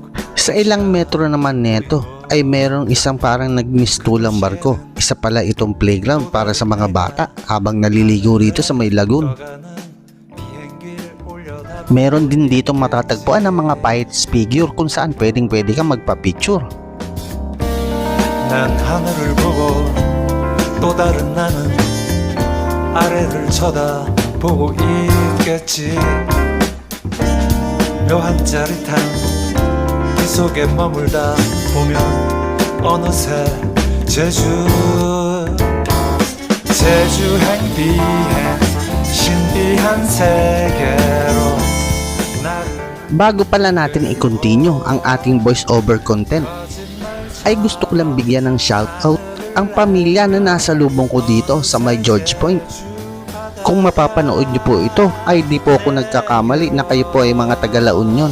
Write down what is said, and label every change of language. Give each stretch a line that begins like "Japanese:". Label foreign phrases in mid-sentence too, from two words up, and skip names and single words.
Filipino: Sa ilang metro naman neto ay merong isang parang nagmistulang barko. Isa pala itong playground para sa mga bata habang naliligo rito sa may lagoon.
Korean: 가는 비행기를 올려다
Filipino: Meron din dito matatagpuan ng mga pirates figure kung saan pwede ka magpa-picture.
Korean: 난 하늘을 보고 또 다른 나는 아래를 쳐다보고 있겠지 묘한 짜릿한 그 속에 머물다 보면 어느새 제주행 비행 신비한 세계로 나를
Filipino: Bago pala natin i-continue ang ating
English: voice over content,
Filipino: ay gusto ko lang bigyan ng shoutout ang pamilya na nasa lubong ko dito sa may George Point. Kung mapapanood niyo po ito ay di po ako nagkakamali na kayo po ay mga taga La Union.